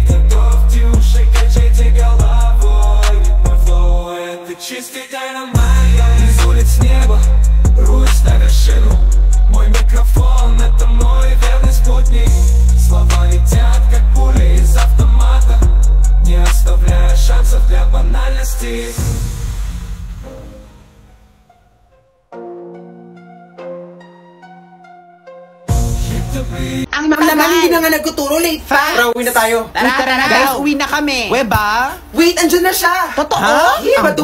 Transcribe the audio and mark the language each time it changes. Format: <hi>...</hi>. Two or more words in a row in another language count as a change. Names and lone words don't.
<ru>Готовьте уши, качайте головой, мой флоу — это чистый динамит. Из улиц неба рвусь на вершину, мой микрофон — это мой верный спутник. Слова летят, как пули из автомата, не оставляя шансов для банальности.</ru> <tl>Ang Ang naman, hindi na nga nagtuturo, late pa. Tara, uwi na tayo. Tara na, guys, uwi na kami. Weba? Wait, andyan na siya. Totoo? Hindi ba</tl>